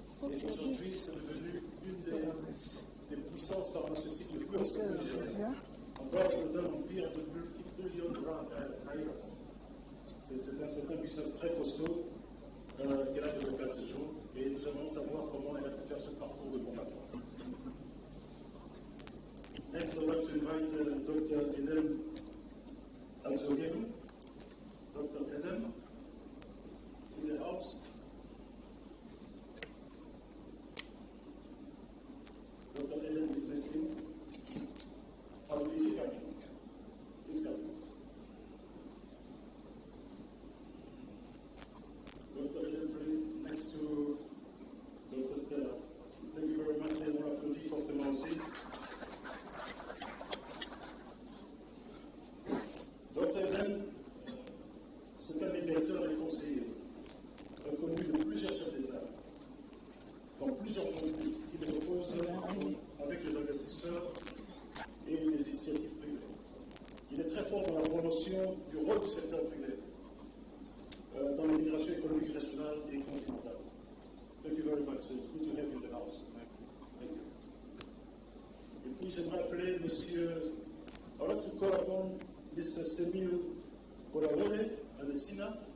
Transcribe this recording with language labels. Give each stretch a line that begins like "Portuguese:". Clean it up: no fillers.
French: Et aujourd'hui, c'est devenu une des puissances pharmaceutiques les plus importantes nigériennes. On parle d'un empire de multi-billions de dollars. C'est un business très costaud qu'elle a développé à ce jour. Et nous allons savoir comment elle a pu faire ce parcours de combattant.
English: Next, I'd like to invite Dr. Edem Alzogemu. Dr. Edem, in the house. Dr. Edem is listening. How is he coming? He's coming. Dr. Edem, please, next to Dr. Stella. Thank you very much.
French: Et on applaudit fortement aussi.
English: Dr.
French: Edem, c'est un médiateur et conseiller, reconnu de plusieurs chefs d'État, dans plusieurs conflits qui les opposent avec les investisseurs et les initiatives privées. Il est très fort dans la promotion du rôle du secteur privé dans l'immigration économique régionale et continentale.
English: Thank you very much. It's good to have you in the house. Thank you.
French: Et puis j'aimerais appeler Monsieur,
English: I'd like to call upon Mr. Semil Korawole Adesina.